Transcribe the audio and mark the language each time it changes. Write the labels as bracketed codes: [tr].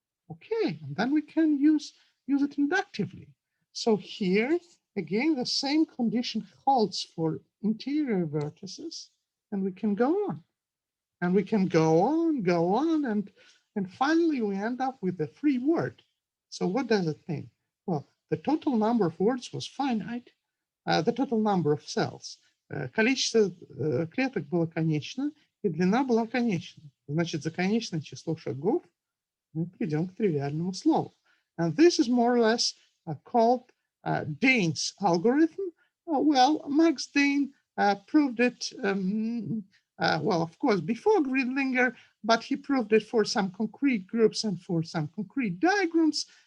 [en] Okay, and then we can use it inductively. So here, again, the same condition holds for interior vertices, and we can go on. And we can go on, and finally we end up with a free word. So what does it mean? Well, the total number of words was finite, the total number of cells. [ru] Количество клеток было конечно, и длина была конечна. Значит, за конечное число шагов мы придем к тривиальному слову. [en] And this is more or less called Dane's algorithm. Well, Max Dane proved it, well, of course, before Gridlinger, but he proved it for some concrete groups and for some concrete diagrams.